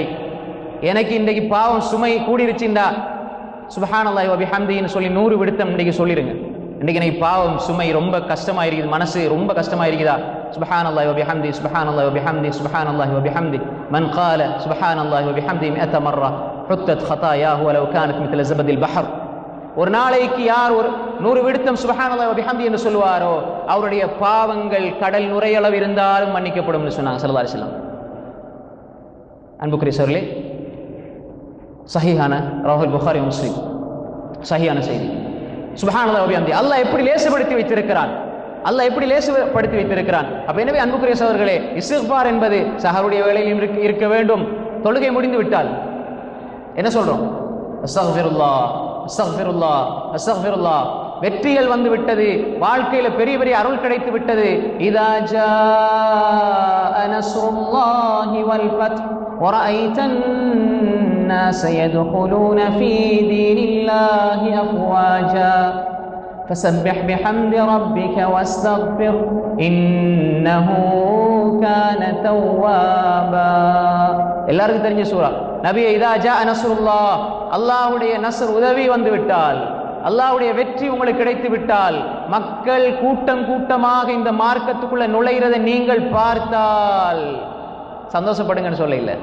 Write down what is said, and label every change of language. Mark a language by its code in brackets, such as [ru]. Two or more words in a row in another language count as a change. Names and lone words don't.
[ta] எனக்கு இன்றைக்கு பாவம் சுமை கூடிருச்சுண்டா [ar] سبحان الله وبحمده [ta] சொல்லி 100 விடுத்தம் இன்றைக்கு சொல்லிடுங்க. இன்றைக்கு எனக்கு பாவம் சுமை ரொம்ப கஷ்டமா இருக்குது, மனசு ரொம்ப கஷ்டமா இருக்குதா? [ar] سبحان الله وبحمده سبحان الله وبحمده سبحان الله وبحمده من قال سبحان الله وبحمده 100 مرة حطت خطاياه ولو كانت مثل زبد البحر. [ta] ஒரு நாளைக்கு யார் ஒரு 100 விடுத்தம் [ar] سبحان الله وبحمده [ta] என்று சொல்வாரோ அவருடைய பாவங்கள் கடல் நுரையளவு இருந்தாலும் மன்னிக்கப்படும் என்று சொன்னாங்க [ar] صلى الله عليه وسلم. [ta] அன்புக்குரிய சகோதரர்களே, சஹீஹான [ar] رواه البخاري مسلم [ta] சஹீஹான செய்தி. [ar] سبحان الله وبحمده [ta] அல்லாஹ் எப்படி லேசுபடுத்தி வைத்திருக்கிறான், அல்லாஹ் எப்படி லேசுபடுத்தி வைத்திருக்கிறான். அப்ப எனவே அன்புக்குரிய சகோதரர்களே, இஸ்திக்ஃபார் என்பது சஹருடைய வேளையில் இருக்க வேண்டும். தொழுகை முடிந்து விட்டால் என்ன சொல்றோம்? [ar] أستغفر الله أستغفر الله أستغفر الله. [ta] வெற்றிகள் வந்து விட்டது, வாழ்க்கையில பெரிய பெரிய அருள் கிடைத்து விட்டது. [ar] إذا جاء نصر الله والفتح ورأيت الناس يدخلون في دين الله أفواجا فسبح بحمد ربك واستغفر إنه كان توابا. [ta] எல்லாருக்கும் தெரிஞ்ச சூரா நபியே, [ar] إذا جاء نصر الله, [ta] அல்லாஹ்வுடைய நஸ்ர் உதவி வந்து விட்டால், அல்லாஹ்வுடைய வெற்றி உங்களுக்கு கிடைத்து விட்டால், மக்கள் கூட்டம் கூட்டமாக இந்த மார்க்கத்துக்குள்ள நுழைகிறதை நீங்கள் பார்த்தால் சந்தோஷப்படுங்கன்னு சொல்ல இல்லை.